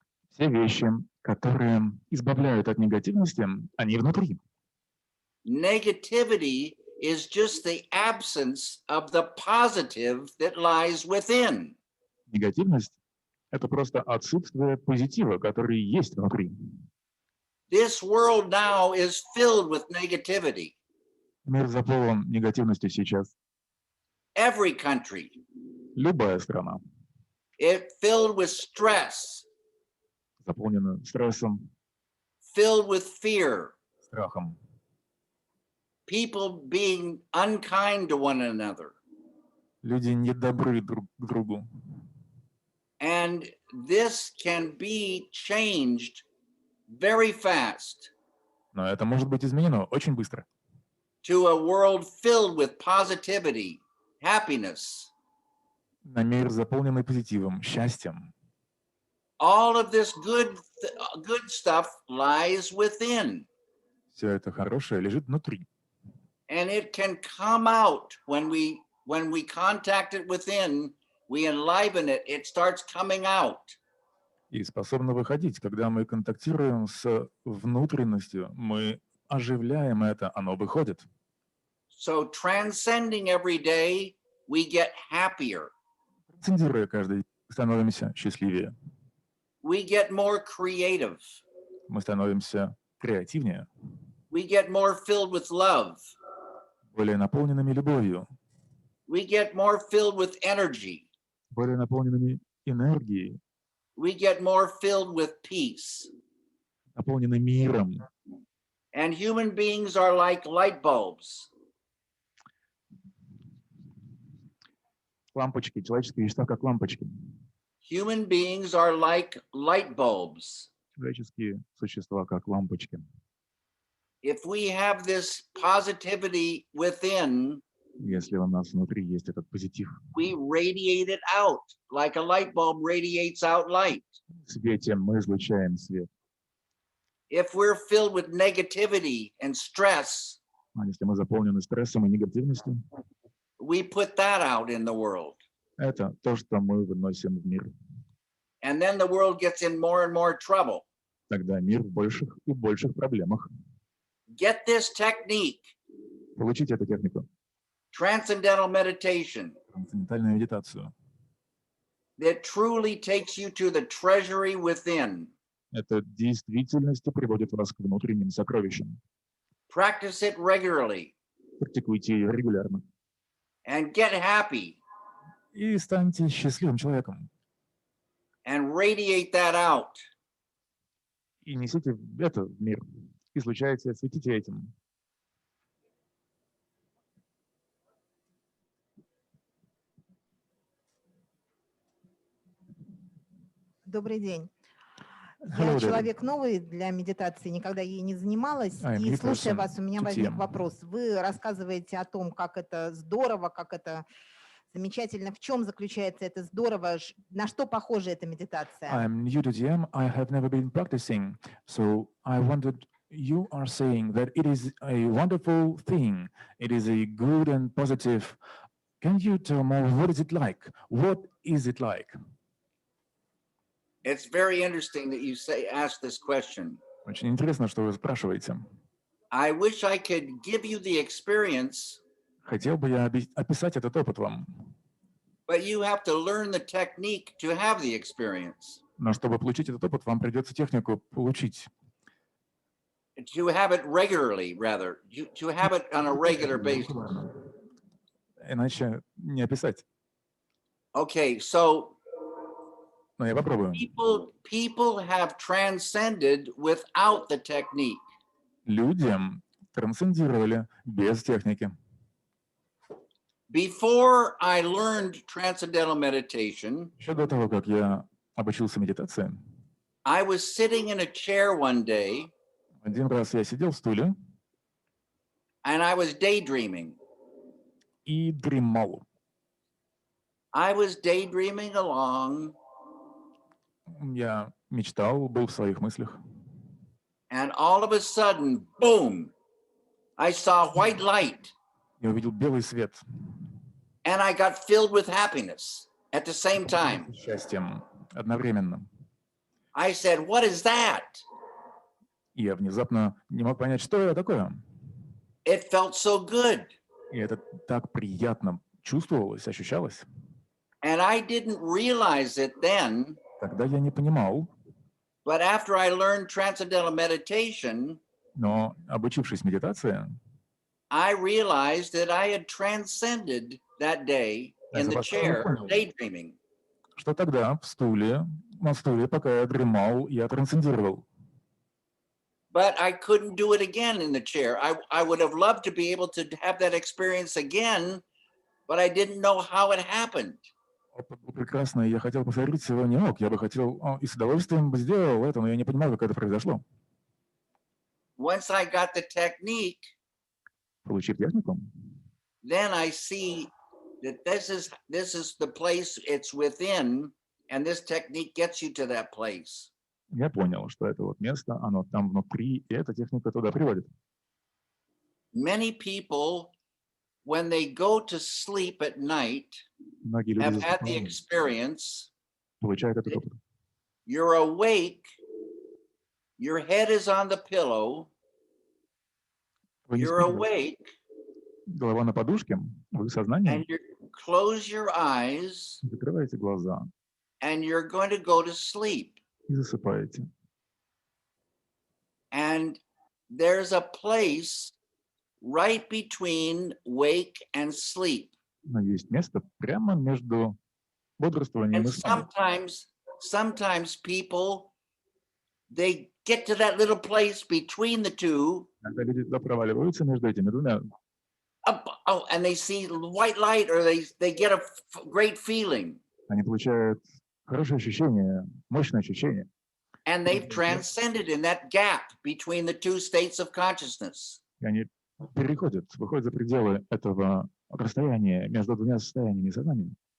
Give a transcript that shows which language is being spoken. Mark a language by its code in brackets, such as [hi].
[ru] Все вещи, которые избавляют от негативности, они внутри. [en] Negativity is just the absence of the positive that lies within. [ru] Негативность — это просто отсутствие позитива, который есть внутри. [en] This world now is filled with negativity. [ru] Мир заполнен негативностью сейчас. [en] Every country. [ru] Любая страна [en] It filled with stress, [ru] заполнена стрессом, [en] filled with fear, [ru] страхом. [en] people being unkind to one another. [ru] Люди недобры друг к другу. [en] And this can be changed very fast [ru] Но это может быть изменено очень быстро. [en] to a world filled with positivity, happiness. [ru] На мир, заполненный позитивом, счастьем. [en] All of this good stuff lies within. [ru] Все это хорошее лежит внутри. [en] And it can come out when we contact it within, we enliven it, it starts coming out. [ru] И способно выходить. Когда мы контактируем с внутренностью, мы оживляем это, оно выходит. [en] So transcending every day, we get happier. [ru] Трансцендируя каждый становимся счастливее, [en] We get more creative. [ru] мы становимся креативнее, [en] We get more filled with love. [ru] более наполненными любовью, [en] We get more filled with energy. [ru] более наполненными энергией, [en] We get more filled with peace. [ru] наполнены миром. [en] And human beings are like light bulbs. [ru] Лампочки, человеческие вещества как лампочки. [en] Human beings are like light bulbs. [ru] Человеческие существа как лампочки. [en] If we have this positivity within, [ru] Если у нас внутри есть этот позитив, [en] we radiate it out like a light bulb radiates out light. [ru] в свете мы излучаем свет. [en] If we're filled with negativity and stress, [ru] А если мы заполнены стрессом и негативностью, [en] we put that out in the world. [ru] это то, что мы выносим в мир. [en] And then the world gets in more and more trouble. [ru] Тогда мир в больших и больших проблемах. [en] Get this technique, [ru] Получите эту технику, [en] transcendental meditation, [ru] трансцендентальную медитацию. [en] that truly takes you to the treasury within. [ru] Это в действительности приводит вас к внутренним сокровищам. [en] Practice it regularly [ru] Практикуйте ее регулярно. [en] and get happy [ru] И станьте счастливым человеком. and radiate that out. И несите это в мир. Излучайте, светите этим. Добрый день. [en] Hello, [ru] Я [en] David. [ru] человек новый для медитации, никогда ей не занималась. [en] I'm [ru] И [en] new [ru] слушая [en] person [ru] вас, у меня [en] to [ru] возник [en] TM. [ru] вопрос. Вы рассказываете о том, как это здорово, как это замечательно. В чем заключается это здорово? На что похожа эта медитация? [en] I'm new to TM. I have never been practicing. So I wondered, you are saying that it is a wonderful thing. It is a good and positive. Can you tell more, what is it like? What is it like? It's very interesting that you ask this question. [ru] Очень интересно, что вы спрашиваете. [en] I wish I could give you the experience, [ru] Хотел бы я описать этот опыт вам. [en] but you have to learn the technique to have the experience. [ru] Но чтобы получить этот опыт, вам придется технику получить. [en] To have it regularly, rather, to have it on a regular basis. [ru] Иначе не описать. [en] Okay, so [ru] Но я попробую. [en] people have transcended without the technique. [ru] Люди трансцендировали без техники. [en] Before I learned transcendental meditation, [ru] Еще до того, как я обучился медитации, [en] I was sitting in a chair one day [ru] один раз я сидел в стуле [en] and I was daydreaming. [ru] и дремал. [en] I was daydreaming along, [ru] Я мечтал, был в своих мыслях. [en] and all of a sudden, boom, I saw white light [ru] Я увидел белый свет [en] and I got filled with happiness at the same time. [ru] с счастьем одновременно. [en] I said, "What is that?" [ru] И я внезапно не мог понять, что это такое. [en] It felt so good. [ru] И это так приятно чувствовалось, ощущалось. [en] And I didn't realize it then, [ru] Тогда я не понимал, [en] but after I learned transcendental meditation, [ru] но обучившись медитации, [en] I realized that I had transcended that day in the chair, daydreaming. [ru] что тогда на стуле, пока я дремал, я трансцендировал. [en] But I couldn't do it again in the chair. I would have loved to be able to have that experience again, but I didn't know how it happened. [ru] Опыт был прекрасный, я хотел повторить его не мог. Я бы хотел и с удовольствием бы сделал это, но я не понимал, как это произошло. [en] Once I got the technique, [ru] Получив технику, [en] then I see that this is the place it's within, and this technique gets you to that place. [ru] я понял, что это вот место, оно там внутри, и эта техника туда приводит. [en] Many people, when they go to sleep at night, [ru] Многие люди [en] have had the experience. [ru] получают этот опыт. [en] You're awake, your head is on the pillow, [ru] Вы не [en] you're [ru] спите, [en] awake, [ru] голова на подушке, вы в сознании, [en] and you close your eyes, [ru] закрываете глаза, [en] and you're going to go to sleep. [ru] И засыпаете. [en] And there's a place right between wake and sleep. [ru] Но есть место прямо между бодрствованием [en] And [ru] и сном. [en] sometimes people, they get to that little place between the two. [ru] Когда люди туда проваливаются между этими двумя, [en] And they see white light, or they get a great feeling. [ru] они получают хорошее ощущение, мощное ощущение. [en] And they've transcended in that gap between the two states of consciousness. [ru] И они выходят за пределы этого расстояния между двумя состояниями сознания.